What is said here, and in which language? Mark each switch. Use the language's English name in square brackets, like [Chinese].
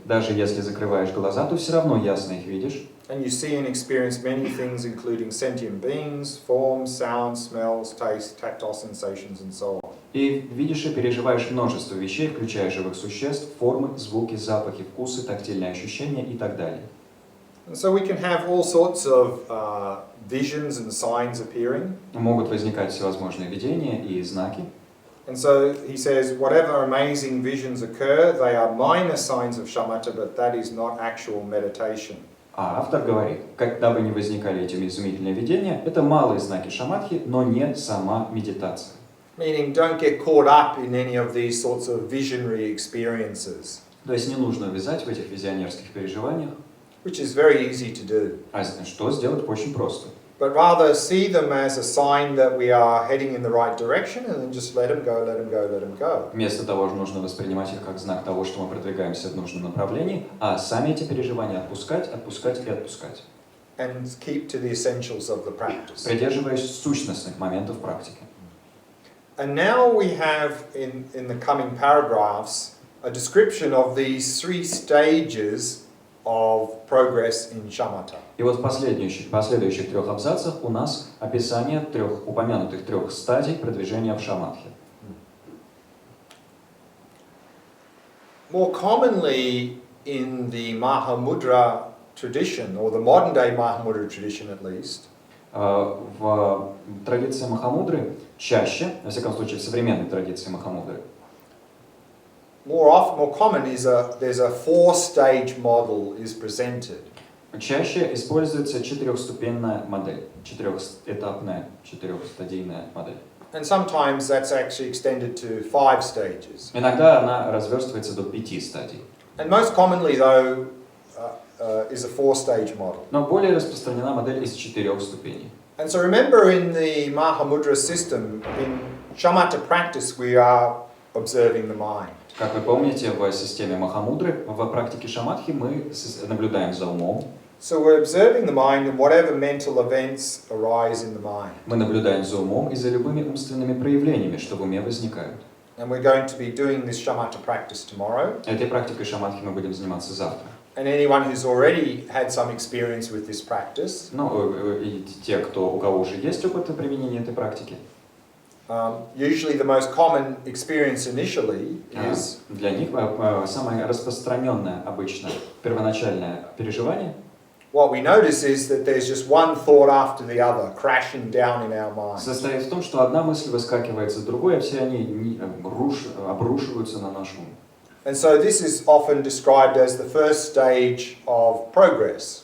[Russian] Даже если закрываешь глаза, то все равно ясно их видишь. [English] And you see and experience many things, including sentient beings, forms, sounds, smells, taste, tactile sensations, and so on. [Russian] И видишь и переживаешь множество вещей, включая живых существ, формы, звуки, запахи, вкусы, тактильные ощущения и так далее. [English] And so we can have all sorts of visions and signs appearing. [Russian] Могут возникать всевозможные видения и знаки. [English] And so he says, whatever amazing visions occur, they are minor signs of shamatha, but that is not actual meditation. [Russian] А автор говорит, когда бы ни возникали эти изумительные видения, это малые знаки шаматхи, но не сама медитация. [English] Meaning, don't get caught up in any of these sorts of visionary experiences. [Russian] То есть не нужно увязать в этих визионерских переживаниях, [English] Which is very easy to do. [Russian] а что сделать очень просто. [English] But rather see them as a sign that we are heading in the right direction and then just let them go, let them go, let them go. [Russian] Вместо того же нужно воспринимать их как знак того, что мы продвигаемся в нужном направлении, а сами эти переживания отпускать, отпускать и отпускать. [English] And keep to the essentials of the practice. [Russian] Придерживаясь сущностных моментов практики. [English] And now we have in the coming paragraphs a description of these 3 stages of progress in shamatha. [Russian] И вот в последующих 3 абзацах у нас описание упомянутых 3 стадий продвижения в шаматхе. [English] More commonly in the mahamudra tradition, or the modern day mahamudra tradition at least, [Russian] В традиции махамудры чаще, во всяком случае в современной традиции махамудры, [English] more common is there's a 4-stage model is presented. [Russian] чаще используется 4-ступенная модель, 4-этапная, 4-стадийная модель. [English] And sometimes that's actually extended to 5 stages. [Russian] Иногда она разверстывается до 5 стадий. [English] And most commonly though is a 4-stage model. [Russian] Но более распространена модель из 4 ступеней. [English] And so remember in the mahamudra system, in shamatha practice we are observing the mind. [Russian] Как вы помните, в системе махамудры, в практике шаматхи мы наблюдаем за умом. [English] So we're observing the mind and whatever mental events arise in the mind. [Russian] Мы наблюдаем за умом и за любыми умственными проявлениями, что в уме возникают. [English] And we're going to be doing this shamatha practice tomorrow. [Russian] Этой практикой шаматхи мы будем заниматься завтра. [English] And anyone who's already had some experience with this practice, [Russian] И те, у кого уже есть опыт применения этой практики, [English] usually the most common experience initially is [Russian] для них самое распространенное обычно первоначальное переживание. [English] What we notice is that there's just one thought after the other crashing down in our mind. [Russian] Состоит в том, что одна мысль выскакивает за другой, а все они обрушиваются на наш ум. [English] And so this is often described as the first stage of progress.